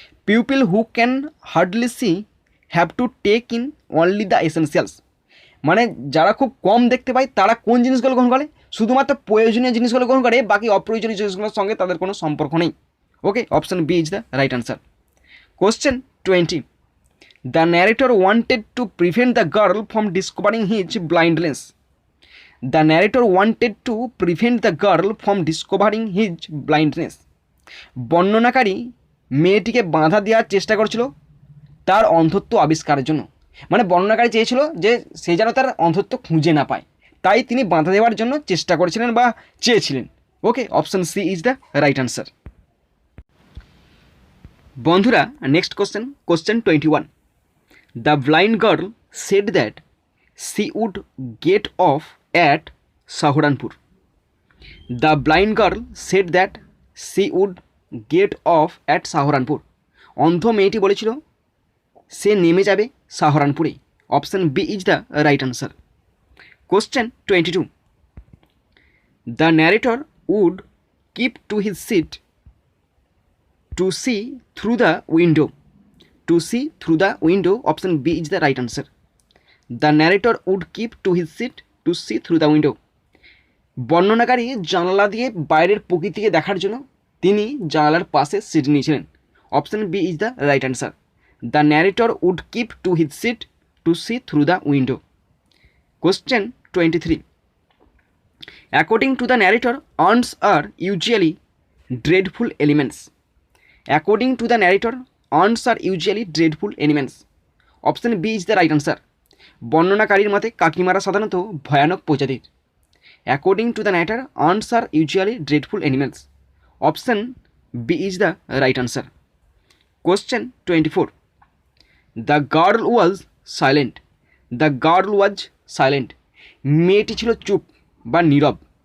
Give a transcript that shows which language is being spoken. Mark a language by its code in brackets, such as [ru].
[en] People who can hardly see have to take in only the essentials. [bn] মানে যারা খুব কম দেখতে পায় তারা কোন জিনিসগুলো গ্রহণ করে? শুধুমাত্র প্রয়োজনীয় জিনিসগুলো গ্রহণ করে, বাকি অপ্রয়োজনীয় জিনিসগুলোর সঙ্গে তাদের কোনো সম্পর্ক নেই। [en] Okay, option B is the right answer. Question 20. The narrator wanted to prevent the girl from discovering his blindness. The narrator wanted to prevent the girl from discovering his blindness. [bn] বর্ণনাকারী মেয়েটিকে বাধা দেওয়ার চেষ্টা করছিল তার অন্ধত্ব আবিষ্কারের জন্য। মানে বর্ণনাকারী চেয়েছিল যে সে যেন তার অন্ধত্ব খুঁজে না পায়, তাই তিনি বাধা দেওয়ার জন্য চেষ্টা করেছিলেন বা চেয়েছিলেন। [en] Okay, option C is the right answer. [bn] বন্ধুরা, [en] Next question 21. The blind girl said that she would get off at Saharanpur. The blind girl said that she would get off at Saharanpur. [bn] অন্ধ মেয়েটি বলেছিল সে নেমে যাবে সাহারানপুরে। [en] Option B is the right answer. Question 22. The narrator would keep to his seat to see through the window. To see through the window. Option B is the right answer. The narrator would keep to his seat to see through the window. [bn] বর্ণনাকারী জানালা দিয়ে বাইরের প্রকৃতিকে দেখার জন্য তিনি জানালার পাশে সিট নিয়েছিলেন। [en] Option B is the right answer. The narrator would keep to his seat to see through the window. Question 23. According to the narrator, ants are usually dreadful elements. According to the narrator, ants are usually dreadful elements. Option B is the right answer. [bn] বর্ণনাকারীর মতে কাকিমারা সাধারণত ভয়ানক প্রজাতির। [en] According to the narrator, ants are usually dreadful animals. Option B is the right answer. Question 24. The girl was silent. The girl was silent. [bn] মেয়েটি ছিল চুপ বা নীরব।